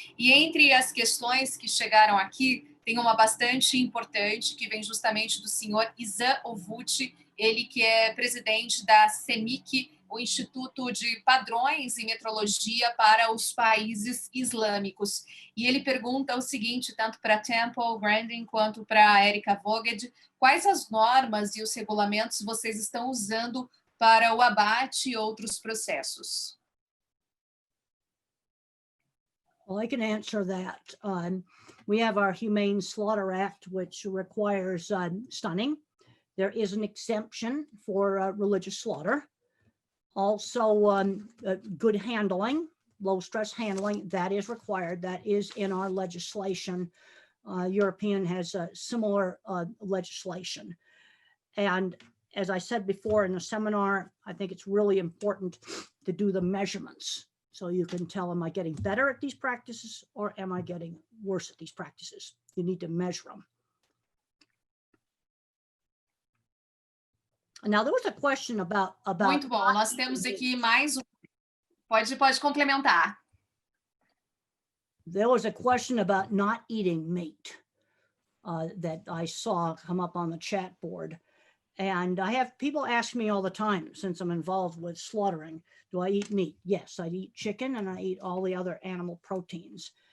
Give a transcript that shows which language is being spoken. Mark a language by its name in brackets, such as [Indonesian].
[Portuguese] E entre as questões que chegaram aqui, tem uma bastante importante, que vem justamente do senhor Erika Voogd, ele que é presidente da CEMIC, o Instituto de Padrões em Metrologia para os Países Islâmicos. E ele pergunta o seguinte, tanto para Temple Grandin quanto para Erika Voogd, quais as normas e os regulamentos vocês estão usando para o abate e outros processos? [English] Well, I can answer that. We have our Humane Slaughter Act, which requires stunning. There is an exemption for religious slaughter. Also, good handling, low stress handling, that is required. That is in our legislation. European has a similar legislation. And as I said before in the seminar, I think it's really important to do the measurements. So you can tell, am I getting better at these practices or am I getting worse at these practices? You need to measure them. Now, there was a question about... [Portuguese] Muito bom, nós temos aqui mais um... Pode complementar. [English] there was a question about not eating meat that I saw come up on the chat board. And I have people ask me all the time, since I'm involved with slaughtering, do I eat meat? Yes, I eat chicken and I eat all the other animal proteins.